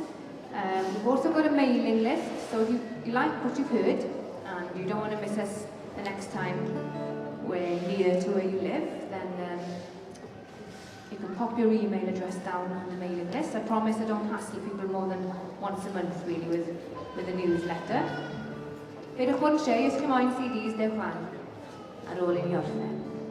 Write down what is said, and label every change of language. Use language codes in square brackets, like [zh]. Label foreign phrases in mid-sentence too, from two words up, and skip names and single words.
[en] We've also got a mailing list, so if you like what you've heard and you don't want to miss us the next time we're near to where you live, then you can pop your email address down on the mailing list. I promise I don't hassle people more than once a month really with a newsletter. [cy] Peidiwch bod yn shei, os chi'n moyn CDs, dewch lan ar ôl I ni orffen.